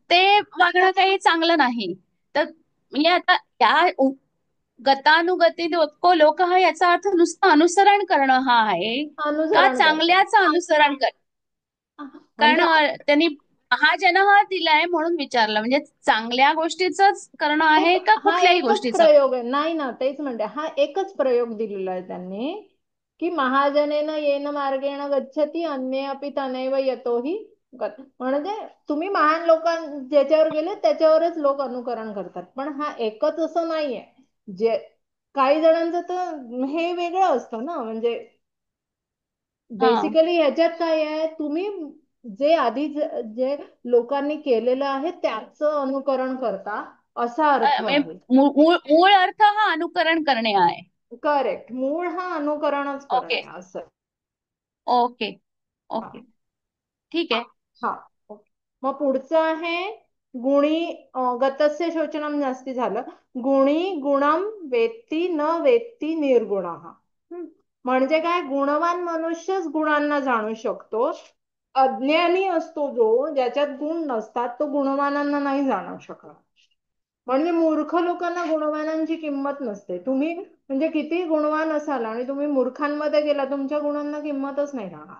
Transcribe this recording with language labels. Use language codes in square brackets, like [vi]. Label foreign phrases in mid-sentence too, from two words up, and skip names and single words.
[mr] ते वागणं काही चांगलं नाही. तर म्हणजे आता या [sa] गतानुगती लोक [mr] हा याचा अर्थ नुसतं अनुसरण करणं हा आहे का अनुसरण करतात. चांगल्याचं अनुसरण कारण म्हणजे त्यांनी महाजन हा दिलाय म्हणून विचारलं, म्हणजे चांगल्या गोष्टीच करणं आहे का हा कुठल्याही एकच गोष्टीचं? प्रयोग आहे. नाही ना, तेच म्हणते, हा एकच प्रयोग दिलेला आहे त्यांनी की [sa] महाजनेन येन मार्गेण गच्छति अन्ये अपि तनैव यतोहि गत. [mr] म्हणजे तुम्ही महान लोकां ज्याच्यावर गेले त्याच्यावरच लोक अनुकरण करतात. पण हा एकच असं नाहीये. जे काही जणांचं तर हे वेगळं असतं ना. म्हणजे हा, बेसिकली ह्याच्यात काय आहे, तुम्ही जे आधी जे लोकांनी केलेलं आहे त्याचं अनुकरण करता, असा अर्थ म्हणजे आहे. मूळ अर्थ हा अनुकरण करणे आहे. करेक्ट. मूळ हा अनुकरणच ओके करणे असं. ओके हा. ओके, ठीक आहे. हा. ओके. मग पुढचं आहे गुणी. [sa] गतस्य शोचनम [mr] जास्ती झालं. [sa] गुणी गुणम वेत्ती न वेत्ती निर्गुणः. [mr] म्हणजे काय, गुणवान मनुष्यच गुणांना जाणू शकतो. अज्ञानी असतो जो, ज्याच्यात गुण नसतात, तो गुणवानांना नाही जाणू शकत. म्हणजे मूर्ख लोकांना गुणवानांची किंमत नसते. तुम्ही म्हणजे किती गुणवान असाल आणि तुम्ही मूर्खांमध्ये गेला, तुमच्या गुणांना किंमतच नाही राहणार.